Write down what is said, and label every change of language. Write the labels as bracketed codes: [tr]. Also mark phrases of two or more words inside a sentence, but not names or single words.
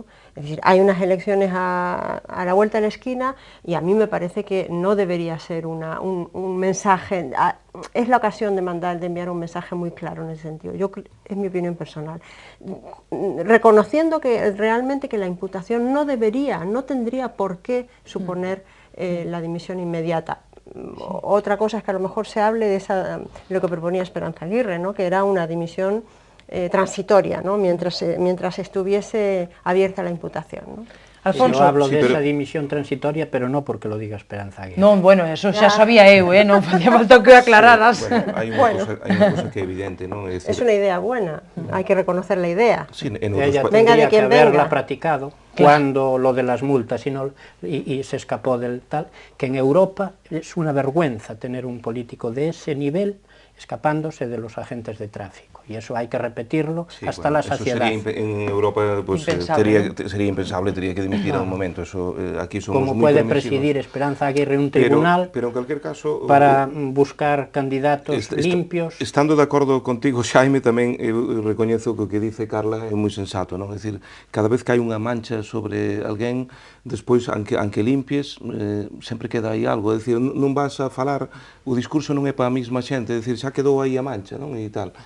[es] Es decir, hay unas elecciones a la vuelta de la esquina y a mí me parece que no debería ser un mensaje, es la ocasión de enviar un mensaje muy claro en ese sentido, es mi opinión personal, reconociendo que realmente que la imputación no tendría por qué suponer la dimisión inmediata. Otra cosa es que a lo mejor se hable de lo que proponía Esperanza Aguirre, ¿no? Que era una dimisión transitoria, ¿no? mientras estuviese abierta la imputación, ¿no? Alfonso, yo hablo de esa dimisión transitoria, pero no porque lo diga Esperanza Aguirre. [gl] Non, bueno, eso xa sabía eu, non facía falta que o aclararas. [es] Hay una cosa que é evidente, ¿no? Es una idea buena, hay que reconocer la idea. Sí, ella tendría que haberla practicado cuando lo de las multas y se escapó del tal, que en Europa es una vergüenza tener un político de ese nivel escapándose de los agentes de tráfico. Y eso hay que repetirlo hasta la saciedad. En Europa pues, sería impensable, tendría que dimitir en un momento. Eso, aquí somos ¿Cómo muy puede permisivos. presidir Esperanza Aguirre un tribunal pero en cualquier caso, para buscar candidatos limpios? [gl] Estando de acordo contigo, Xaime, tamén eu recoñezo que o que dice Carla é moi sensato, non? É dicir, cada vez que hai unha mancha sobre alguén, despois, [es] aunque limpies, [gl] sempre queda aí algo, é dicir, non vas a falar, o discurso non é para a mesma xente, é dicir, xa quedou aí a mancha, non, e tal.